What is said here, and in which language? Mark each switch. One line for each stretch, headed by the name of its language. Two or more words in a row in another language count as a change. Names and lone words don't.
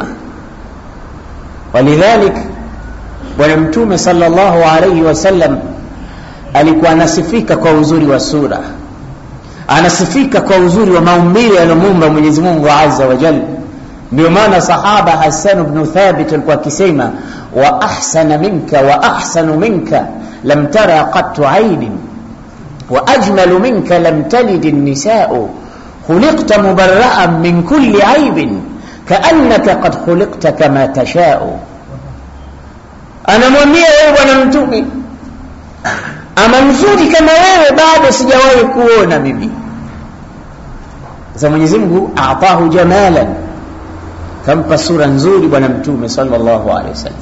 Swahili: Walidhalik bwana mtume
Arabic: صلى الله عليه وسلم
Swahili: alikuwa anasifika kwa uzuri wa sura, anasifika kwa uzuri wa maumbile aliyomuumba Mwenyezi Mungu
Arabic: عز وجل.
Swahili: Ndio maana sahaba Hassan ibn Thabit alikuwa akisema
Arabic: وأحسن منك وأحسن منك لم تر قط عيني وأجمل منك لم تلد النساء خلقت مبرأ من كل عيب كأنك قد خلقت كما تشاء.
Swahili: Anamwambia wewe bwana mtume, ama mzuri kama wewe bado sijawahi kuona mimi. Sasa Mwenyezi Mungu
Arabic: آتاه جمالا,
Swahili: kampa sura nzuri bwana mtume
Arabic: صلى الله عليه وسلم.